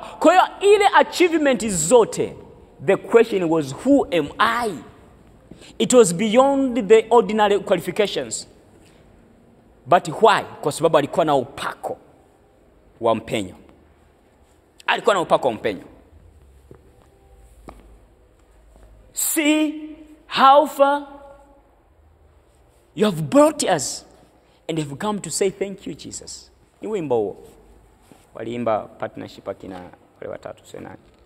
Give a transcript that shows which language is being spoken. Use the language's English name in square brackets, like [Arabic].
[Swahili] Kwa hiyo ile achievement zote, [English] the question was who am I? It was beyond the ordinary qualifications. But why? [Swahili] Kwa sababu alikuwa na upako wa mpenyo. Alikuwa na upako wa mpenyo. [English] See how far you have brought us and have come to say thank you Jesus. [Swahili] Ni wimbo huo waliimba partnership akina wale watatu sio nani.